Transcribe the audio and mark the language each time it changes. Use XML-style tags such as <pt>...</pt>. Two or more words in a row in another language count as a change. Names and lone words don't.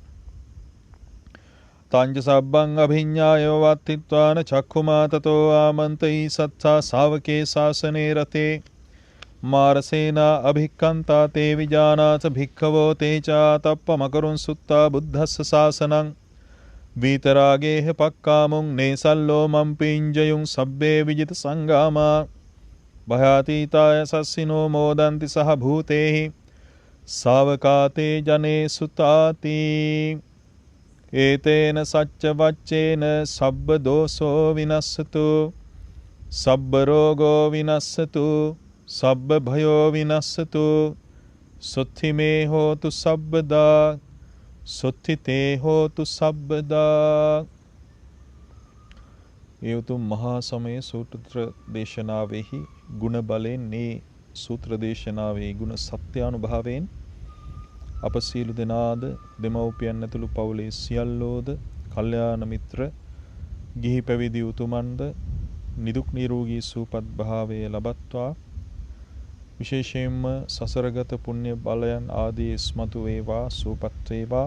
<pi>තංජ සබ්බං අභිඤ්ඤායෝ වත්තිත්වාන චක්ඛුමා තතෝ ආමන්තයි සත්තා ශාවකේ ශාසනේ රතේ මාරසේනා අභික්ඛන්තා තේ විජානාත භික්ඛවෝ තේචා තප්පමකරුං සුත්තා බුද්ධස්ස ශාසනං වීතරාගේහ පක්කාමුං නේසල්ලෝ මම්පිංජයුං සබ්බේ විජිත සංගාමා භයාතීතාය සස්සිනෝ මෝදන්ති සහ භූතේහි සාවකාතේ ජනේ සුතාති ඒතේන සච්ච වච්චේන සබ්බ දෝසෝ විනස්සතු සබ්බ රෝගෝ විනස්සතු සබ්බ භයෝ විනස්සතු සුත්ථි මේ හෝතු සබ්බදා සුත්ථිතේ හෝතු සබ්බදා.</pi> <si>ඒ උතුම් මහා සමය සූත්‍ර දේශනාවෙහි ගුණ බලෙන් මේ සූත්‍ර දේශනාවේ ගුණ සත්‍යානුභාවයෙන් අප සියලු දෙනාද දෙමව්පියන් ඇතුළු පවුලේ සියල්ලෝද කල්යාණ මිත්‍ර ගිහි පැවිදි උතුමන්ද නිදුක් නිරෝගී සුවපත් භාවය ලබත්වා විශේෂයෙන්ම සසරගත පුණ්‍ය බලයන් ආදී ඉස්මතු වේවා සුවපත් වේවා.</si>